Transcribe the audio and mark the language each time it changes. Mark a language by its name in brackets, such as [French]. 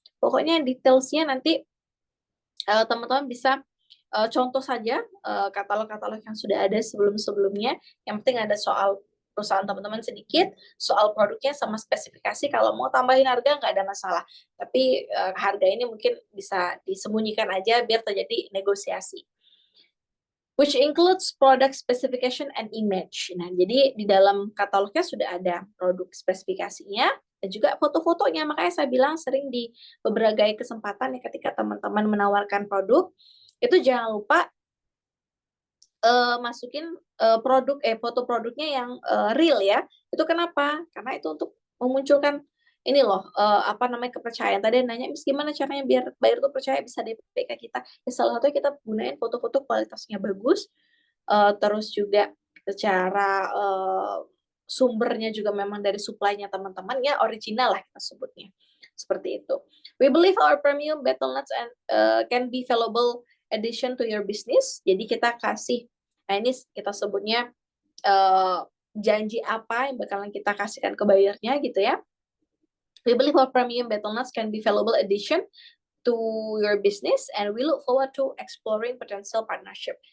[Indonesian] Pokoknya detailsnya nanti teman-teman bisa contoh saja katalog-katalog yang sudah ada sebelum-sebelumnya. Yang penting ada soal perusahaan teman-teman sedikit, soal produknya sama spesifikasi. Kalau mau tambahin harga nggak ada masalah. Tapi harga ini mungkin bisa disembunyikan aja biar terjadi negosiasi. [English] Which includes product specification and image. [Indonesian] Nah, jadi di dalam katalognya sudah ada produk spesifikasinya dan juga foto-fotonya. Makanya saya bilang sering di beberapa kesempatan ya ketika teman-teman menawarkan produk, itu jangan lupa masukin foto produknya yang real ya. Itu kenapa? Karena itu untuk memunculkan ini loh apa namanya kepercayaan. Tadi nanya Miss gimana caranya biar buyer tuh percaya bisa DP ke kita. Ya salah satunya kita gunain foto-foto kualitasnya bagus, terus juga secara sumbernya juga memang dari supply-nya teman-teman ya original lah kita sebutnya. Seperti itu. [English] We believe our premium battle nuts and can be valuable addition to your business. [Indonesian] Jadi kita kasih, nah ini kita sebutnya janji apa yang bakalan kita kasihkan ke buyernya gitu ya. [English] We believe our premium battle nuts can be valuable addition to your business and we look forward to exploring potential partnership.